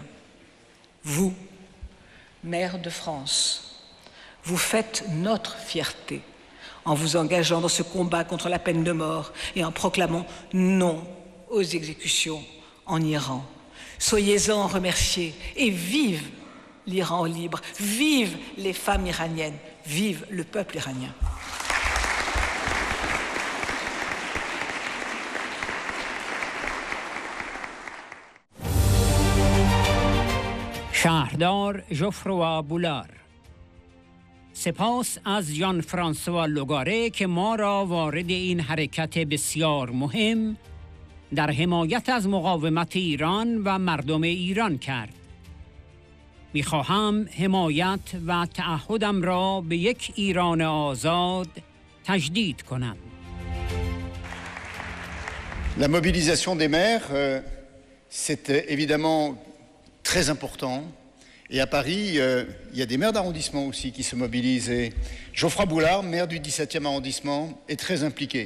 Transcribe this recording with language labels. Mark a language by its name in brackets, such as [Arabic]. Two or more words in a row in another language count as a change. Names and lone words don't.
[French] Vous, maire de France, vous faites notre fierté en vous engageant dans ce combat contre la peine de mort et en proclamant non aux exécutions en Iran. Soyez-en remerciés et vive l'Iran libre, vive les femmes iraniennes, vive le peuple iranien. [Persian] شهردار ژوفروا بولار. سپاس از ژان فرانسوا لوگاره که ما را وارد این حرکت بسیار مهم در حمایت از مقاومت ایران و مردم ایران کرد. می‌خواهم حمایت و تعهدم را به یک ایران آزاد تجدید کنم. [French] La mobilisation des maires, c'est évidemment très important. Et à Paris, il y a des maires d'arrondissement aussi qui se mobilisent. Et Geoffroy Boulard, maire du 17e arrondissement, est très impliqué.